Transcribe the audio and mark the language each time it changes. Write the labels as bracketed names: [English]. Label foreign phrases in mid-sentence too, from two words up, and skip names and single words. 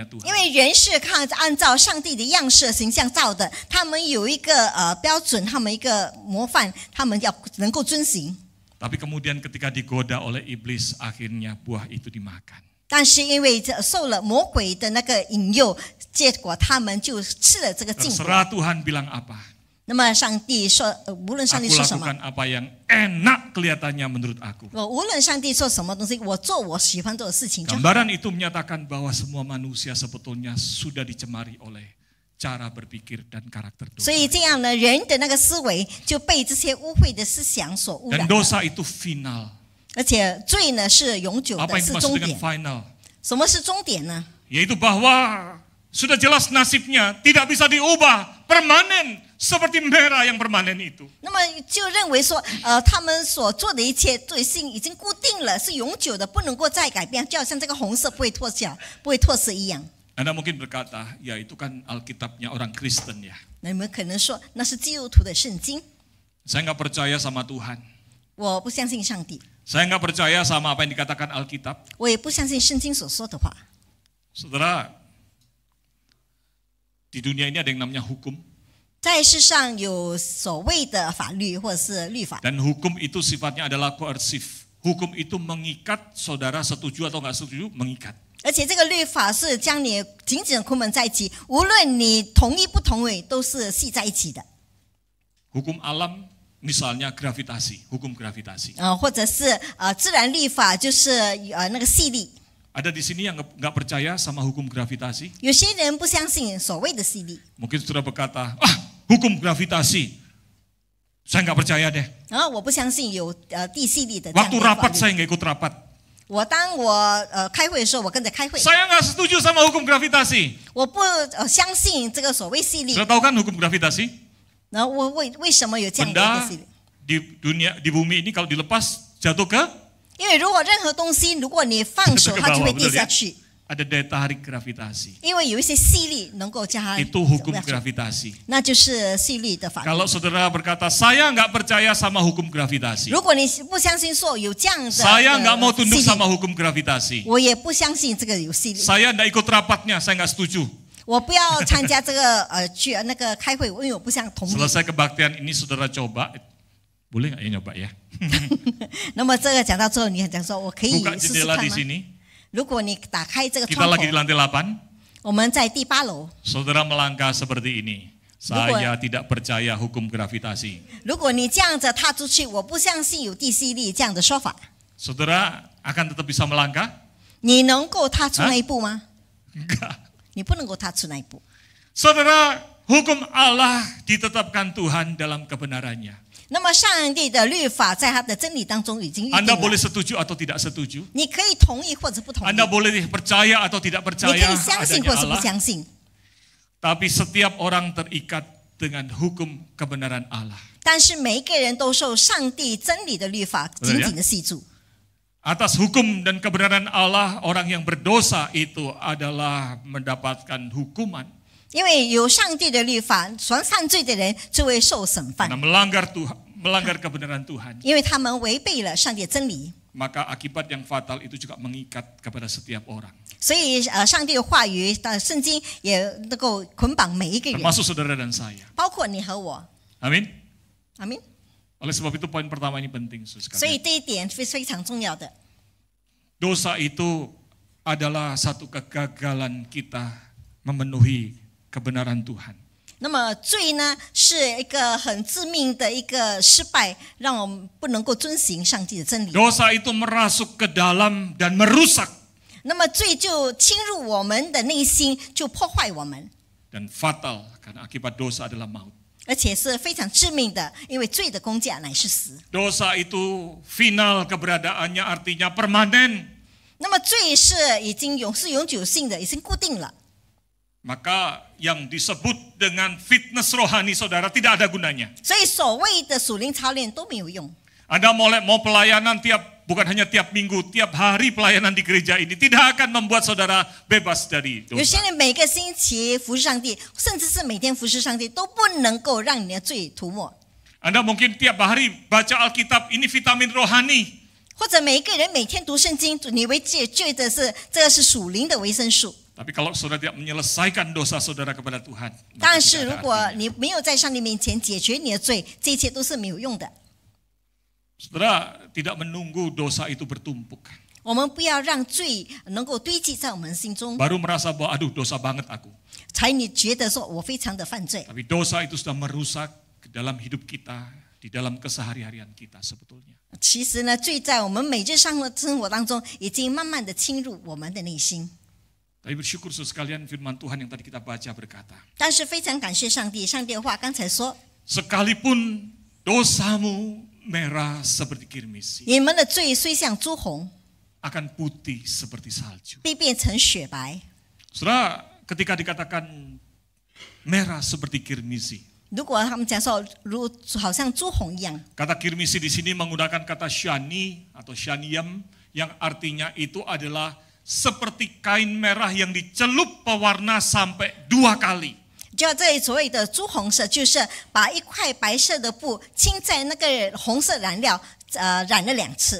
[Chinese] 因 [Indonesian] Tuhan. [Chinese] 为人是按照上帝的样式形象造的，他们有一个标准，他们一个模范，他们要能够遵行。 [Indonesian] Tapi kemudian ketika digoda oleh iblis, akhirnya buah itu dimakan. [Chinese] 但是因为受了魔鬼的那个引诱，结果他们就吃了这个禁果。 [Indonesian] Terserah Tuhan bilang apa. [Chinese] 那么上帝说，无论上帝 [Indonesian] Aku [Chinese] 说什么， [Indonesian] lakukan apa yang enak kelihatannya menurut aku. [Chinese] 无论上帝说什么东西，我做我喜欢做的事情就好。 [Indonesian] Gambaran itu menyatakan bahwa semua manusia sebetulnya sudah dicemari oleh cara berpikir dan karakter [Chinese] 所 [Indonesian] dosa. [Chinese] 以这样呢，人的那个思维就被这些污秽的思想所污染 [Indonesian] Dan [Chinese] 了。 [Indonesian] dosa itu final. [Chinese] 而且罪呢是永久 [Indonesian] Apa [Chinese] 的， [Indonesian] yang [Chinese] 是 [Indonesian] dimaksud [Chinese] 终 [Indonesian] dengan [Chinese] 点。 [Indonesian] final? [Chinese] 什么是终点呢？ [Indonesian] Yaitu bahwa sudah jelas nasibnya tidak bisa diubah, permanen seperti merah yang permanen itu. [Chinese] 那么就认为说，他们所做的一切罪性已经固定了，是永久的，不能够再改变，就好像这个红色不会脱角、不会脱色一样。 [Indonesian] Anda mungkin berkata, ya itu kan Alkitabnya orang Kristen ya. [Chinese] 那你们可能说那是基督徒的圣经， [Indonesian] Saya nggak percaya sama Tuhan. [Chinese] 我不相信上帝， [Indonesian] Saya nggak percaya sama apa yang dikatakan Alkitab. [Chinese] 我也不相信圣经所说的话。 [Indonesian] Saudara, di dunia ini ada yang namanya hukum. [Chinese] 在世上有所谓的法律或者是律法， [Indonesian] Dan hukum itu sifatnya adalah koersif. Hukum itu mengikat, saudara setuju atau nggak setuju, mengikat. [Chinese] 而且这个律法是将你紧紧地捆绑在一起，无论你同意不同意，都是系在一起的。 [Indonesian] Hukum alam misalnya gravitasi, hukum gravitasi. [Chinese] 或者是自然律法，就是那个吸力。 [Indonesian] Ada di sini yang nggak percaya sama hukum gravitasi? [Chinese] 有些人不相信所谓的吸力， [Indonesian] Mungkin saudara berkata, hukum gravitasi, saya nggak percaya deh. [Chinese] 然后我不相信有地吸力的这样 [Indonesian] Waktu [Chinese] 的法 [Indonesian] rapat [Chinese] 律。 [Indonesian] saya nggak ikut rapat. [Chinese] 当我开会的时候，我跟着开会， [Indonesian] Saya nggak setuju sama hukum gravitasi. [Chinese] 我不相信这个所谓吸力。 [Indonesian] Sudah tahu kan hukum gravitasi? [Chinese] 然后我为什么有这样的一 [Indonesian] Benda [Chinese] 个吸力？ [Indonesian] di bumi ini kalau dilepas jatuh ke [Chinese] 因为如果任何东西，如果你放手， [Indonesian] ke [Chinese] 它就 [Indonesian] bawah, [Chinese] 会 [Indonesian] betul [Chinese] 跌下 [Indonesian] ya? [Chinese] 去。 [Indonesian] Ada daya tarik gravitasi. [Chinese] 因为有一些吸力能够将它 [Indonesian] Itu hukum [Chinese] 走下去 [Indonesian] gravitasi. [Chinese] 那就是吸力的法律。 [Indonesian] Kalau saudara berkata, saya nggak percaya sama hukum gravitasi. [Chinese] 如果你不相信说有这样的 [Indonesian] Saya nggak mau [Chinese] 吸 [Indonesian] tunduk [Chinese] 力， [Indonesian] sama hukum gravitasi. [Chinese] 我也不相信这个有吸力。 [Indonesian] Saya nggak ikut rapatnya, saya nggak setuju. [Chinese] 我不要参加这个去那个开会，因为我不想同意。 [Indonesian] Selesai kebaktian ini saudara coba, boleh nggak ya nyoba ya? [Chinese] 那么这个讲到最后，你讲说我可以 [Indonesian] Buka [Chinese] 试试 [Indonesian] jendela [Chinese] 看 [Indonesian] di [Chinese] 吗？ [Indonesian] sini. [Chinese] 如果你打开这个 [Indonesian] Kita [Chinese] 窗 [Indonesian] lagi di [Chinese] 口， [Indonesian] lantai 8. [Chinese] 我们在第8楼。 [Indonesian] Saudara melangkah seperti ini. Saya tidak percaya hukum gravitasi. [Chinese] 如果你这样子踏出去，我不相信有地吸力这样的说法， [Indonesian] Saudara akan tetap bisa melangkah? [Chinese] 你能够踏出那一步吗？ [Indonesian] Enggak. [Chinese] 你不能够踏出那一步。 [Indonesian] Saudara, hukum Allah ditetapkan Tuhan dalam kebenarannya. [Chinese] 那么上帝的律法在他的真理当中已经预定 [Indonesian] Anda boleh [Chinese] 了， [Indonesian] setuju atau tidak setuju. [Chinese] 你可以同意或者不同意， [Indonesian] Anda boleh percaya atau tidak [Chinese] 你可 [Indonesian] percaya [Chinese] 以相信或 [Indonesian] adanya [Chinese] 是不 [Indonesian] Allah. [Chinese] 相信。 [Indonesian] Tapi setiap orang terikat dengan hukum kebenaran Allah. [Chinese] 但是每一个人都受上帝真理的律法紧紧的系住。 [Indonesian] Atas hukum dan kebenaran Allah, orang yang berdosa itu adalah mendapatkan hukuman. [Chinese] 因为有上帝的律法，犯罪的人就会受审判 [Indonesian] Karena，melanggar kebenaran Tuhan. [Chinese] 因为他们违背了上帝的真理。 [Indonesian] Maka akibat yang fatal itu juga mengikat kepada setiap orang. [Chinese] 所以上帝的话语的圣经也能够捆绑每一个人， [Indonesian] Termasuk saudara dan saya. [Chinese] 包括你和我。 [Indonesian] Amin. [Chinese] 阿明。 [Indonesian] Oleh sebab itu poin pertama ini penting. [Chinese] 所以这一点是非常重要的。 [Indonesian] Dosa itu adalah satu kegagalan kita memenuhi kebenaran Tuhan. [Chinese] 那么罪呢，是一个很致命的一个失败，让我们不能够遵行上帝的真理。 [Indonesian] Dosa itu merasuk ke dalam dan merusak. [Chinese] 那么罪就侵入我们的内心，就破坏我们， [Indonesian] Dan fatal karena akibat dosa adalah maut. [Chinese] 而且是非常致命的，因为罪的工价乃是死。 [Indonesian] Dosa itu final keberadaannya artinya permanen. [Chinese] 那么罪是已经永久性的，已经固定了。 [Indonesian] Maka yang disebut dengan fitness rohani saudara tidak ada gunanya. [Chinese] 所以所谓的属灵操练都没有用。 [Indonesian] Anda mau pelayanan bukan hanya tiap minggu, tiap hari pelayanan di gereja ini tidak akan membuat saudara bebas dari [Chinese] 有些 [Indonesian] dosa. [Chinese] 人每个星期服侍上帝，甚至是每天服侍上帝，都不能够让你的罪涂抹。 [Indonesian] Anda mungkin tiap hari baca Alkitab, ini vitamin rohani. [Chinese] 或者每一个人每天读圣经，你会觉得是这个是属灵的维生素。 [Indonesian] Tapi kalau saudara tidak menyelesaikan dosa saudara kepada Tuhan, maka [Chinese] 但是 [Indonesian] tidak [Chinese] 如 [Indonesian] ada [Chinese] 果 [Indonesian] artinya. [Chinese] 你没有在上帝面前解决你的罪，这一切都是没有用的。 [Indonesian] Saudara tidak menunggu dosa itu bertumpuk. [Chinese] 我们不要让罪能够堆积在我们心中， [Indonesian] Baru merasa bahwa aduh dosa banget aku. [Chinese] 才你觉得说我非常的犯罪。 [Indonesian] Tapi dosa itu sudah merusak ke dalam hidup kita, di dalam keseharian kita sebetulnya. [Chinese] 其实呢，罪在我们每日生活当中，已经慢慢的侵入我们的内心。 [Indonesian] Tapi bersyukur sekalian firman Tuhan yang tadi kita baca berkata, [Chinese] 但是非常感谢上帝，上帝的话刚才说， [Indonesian] sekalipun dosamu merah seperti kirmisi, [Chinese] 你们的罪虽像朱红， [Indonesian] akan putih seperti salju. [Chinese] 必变成雪白。 [Indonesian] Saudara, ketika dikatakan merah seperti kirmisi, [Chinese] 如果他们讲说好像朱红一样， [Indonesian] kata kirmisi di sini menggunakan kata shani atau shaniyam yang artinya itu adalah seperti kain merah yang dicelup pewarna sampai 2 kali. [Chinese] 就这里所谓的朱红色，就是把一块白色的布浸在那个红色染料，染了2次。